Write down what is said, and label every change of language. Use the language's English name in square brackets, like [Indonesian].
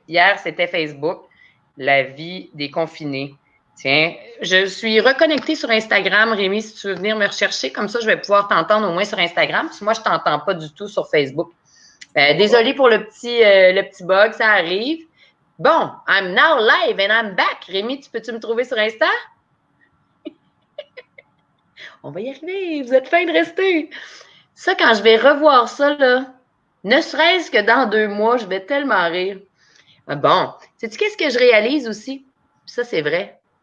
[French] Hier, c'était Facebook, la vie des confinés. Tiens, je suis reconnectée sur Instagram, Rémi, si tu veux venir me rechercher, comme ça, je vais pouvoir t'entendre au moins sur Instagram, parce que moi, je t'entends pas du tout sur Facebook. Désolée pour le petit bug, ça arrive. Bon, [English] I'm now live and I'm back. [French] Rémi, peux-tu me trouver sur Insta? On va y arriver, vous êtes fin de rester. Ça, quand je vais revoir ça, là, ne serait-ce que dans 2 mois, je vais tellement rire. Bon, sais-tu qu'est-ce que je réalise aussi? Ça, c'est vrai.